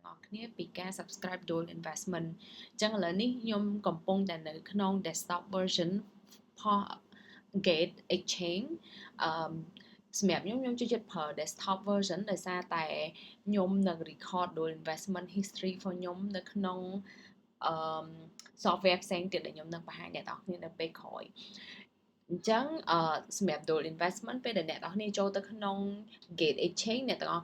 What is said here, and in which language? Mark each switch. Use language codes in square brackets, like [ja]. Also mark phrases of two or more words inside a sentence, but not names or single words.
[km] គ្នាពីការ subscribe Dual Investment អញ្ចឹងឥឡូវនេះខ្ញុំកំពុងតែនៅក្នុង [en] desktop version for Gate Exchange [km] អឺសម្រាប់ខ្ញុំចូលចិត្តប្រើ [en] desktop version [km] ដោយសារតែខ្ញុំនឹង record [en] Dual Investment history [km] របស់ខ្ញុំនៅក្នុងអឺ software ផ្សេងទៀតដែលខ្ញុំនឹងបង្ហាញអ្នកនរគ្នានៅពេលក្រោយអញ្ចឹងសម្រាប់ Dual Investment ពេលដែលអ្នកនរគ្នាចូលទៅក្នុង Gate Exchange អ្នកទាំងអស់